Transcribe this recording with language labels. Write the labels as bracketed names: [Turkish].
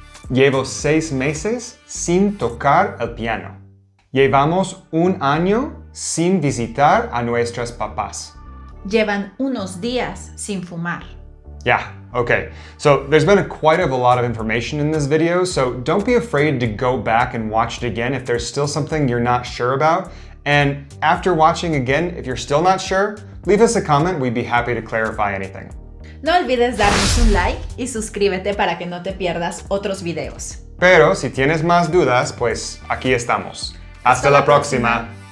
[Spanish] Llevo 6 meses sin tocar el piano. Llevamos 1 año sin visitar a nuestros papás. Llevan unos días sin fumar. [English] Yeah, okay. So there's been quite a lot of information in this video, so don't be afraid to go back and watch it again if there's still something you're not sure about. And after watching again, if you're still not sure, leave us a comment. We'd be happy to clarify anything. [Spanish] No olvides darnos un like y suscríbete para que no te pierdas otros videos. Pero si tienes más dudas, pues aquí estamos. Hasta la próxima.